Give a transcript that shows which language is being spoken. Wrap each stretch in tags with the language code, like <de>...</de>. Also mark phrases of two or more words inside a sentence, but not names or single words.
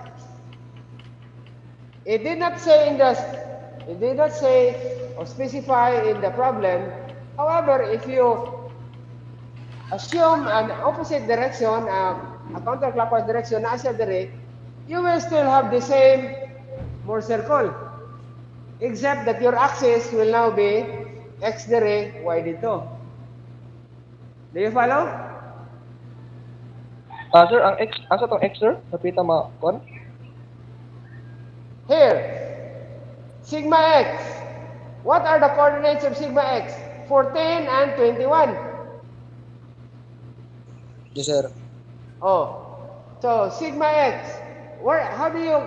<en>It did not say or specify in the problem. However, if you assume an opposite direction, a counterclockwise direction,</en> <ceb>asya dire,</ceb> <en>you will still have the same Mohr circle, except that your axis will now be x dire, y dito. Do you follow?</en> <ceb>Sir, ang x, asa tong x sir? Napita kon?</ceb> <en>Here, sigma x. What are the coordinates of sigma x? 14 and 21. Yes, sir. Oh, so sigma x. How do you?</en>